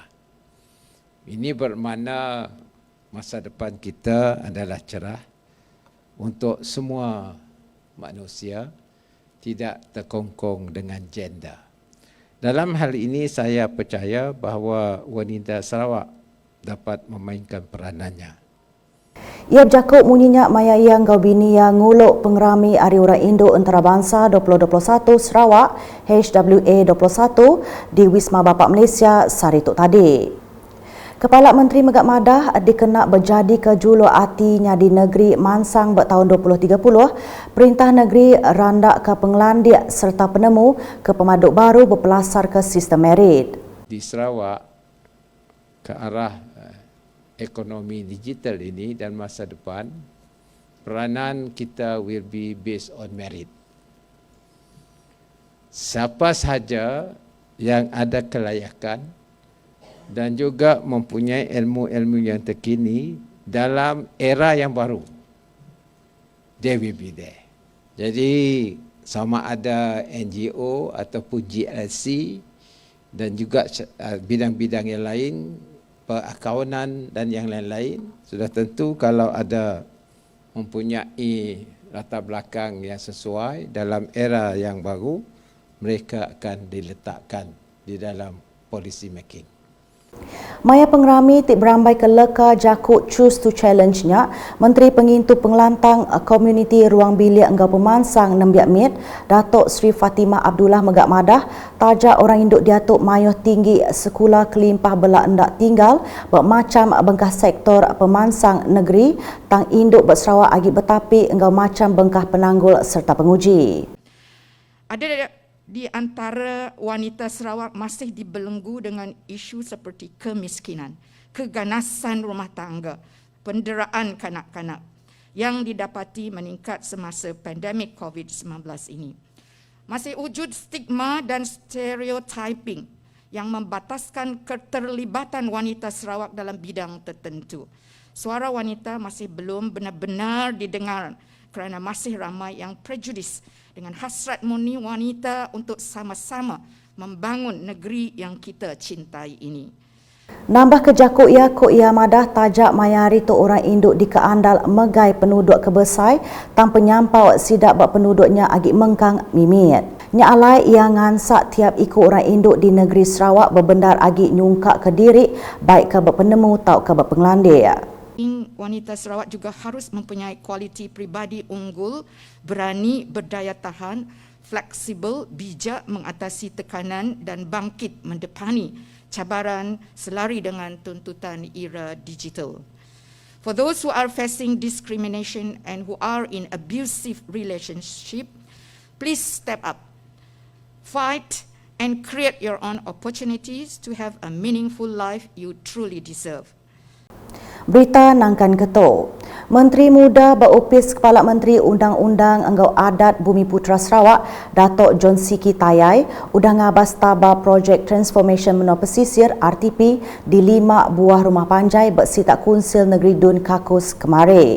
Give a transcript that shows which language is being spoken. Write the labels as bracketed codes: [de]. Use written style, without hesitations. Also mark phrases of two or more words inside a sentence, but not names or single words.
[ms] Ini bermakna masa depan kita adalah cerah untuk semua manusia, tidak terkongkong dengan gender. Dalam hal ini saya percaya bahawa wanita Sarawak dapat memainkan peranannya. [iba] Ia bercakap munyinya maya yang gau bini yang nguluk pengerami Hari Orang Indo Antarabangsa 2021 Sarawak HWA 21 di Wisma Bapak Malaysia Sarituk tadi. Kepala Menteri Megak Madah dikenak berjadi ke julu atinya di negeri Mansang bertahun 2030, Perintah Negeri randak ke penglandia serta penemu ke pemaduk baru berpelasar ke sistem merit. [ms] Di Sarawak ke arah ekonomi digital ini dan masa depan, peranan kita [en] will be based on merit. [ms] Siapa sahaja yang ada kelayakan dan juga mempunyai ilmu-ilmu yang terkini dalam era yang baru, [en] they will be there. [ms] Jadi sama ada NGO ataupun GLC dan juga bidang-bidang yang lain, perakaunan dan yang lain-lain, sudah tentu kalau ada mempunyai latar belakang yang sesuai dalam era yang baru, mereka akan diletakkan di dalam [en] policy making. [iba] Maya pengerami tik berambai ke leka jakut [en] choose to challenge- [iba] nya, Menteri Pengintu Pengelantang Komuniti Ruang Bilik Enggau Pemansang Nembiak Mit, Datuk Sri Fatimah Abdullah Megak Madah, tajak orang induk diatuk mayuh tinggi sekolah kelimpah belak endak tinggal bermacam bengkah sektor pemansang negeri, tang induk bersarawak agi betapi enggau macam bengkah penanggul serta penguji. [ms] Ada di antara wanita Sarawak masih dibelenggu dengan isu seperti kemiskinan, keganasan rumah tangga, penderaan kanak-kanak yang didapati meningkat semasa pandemik COVID-19 ini. Masih wujud stigma dan stereotyping yang membataskan keterlibatan wanita Sarawak dalam bidang tertentu. Suara wanita masih belum benar-benar didengar kerana masih ramai yang prejudis dengan hasrat murni wanita untuk sama-sama membangun negeri yang kita cintai ini. [iba] Nambah kejakuk ia Kok Ia Madah tajak mayari tu orang induk di keandal megai penduduk kebesai tanpa nyampau sidak buat penduduknya agi mengkang mimit. Nya alai ia ngansak tiap ikut orang induk di negeri Sarawak berbendar agi nyungkak ke diri baik ke berpenemu tau ke berpenglandia. [ms] Wanita Sarawak juga harus mempunyai kualiti pribadi unggul, berani, berdaya tahan, fleksibel, bijak mengatasi tekanan dan bangkit mendepani cabaran selari dengan tuntutan era digital. [en] For those who are facing discrimination and who are in abusive relationship, please step up, fight and create your own opportunities to have a meaningful life you truly deserve. [iba] Berita Nangkan Keto. Menteri Muda Berupis Kepala Menteri Undang-Undang Enggau Adat Bumi Putra Sarawak, Datuk John Siki Tayai, udah ngabas tabah projek Transformation Menua Pesisir RTP di 5 buah rumah panjai bersitak Kunsil Negeri Dun Kakus kemari.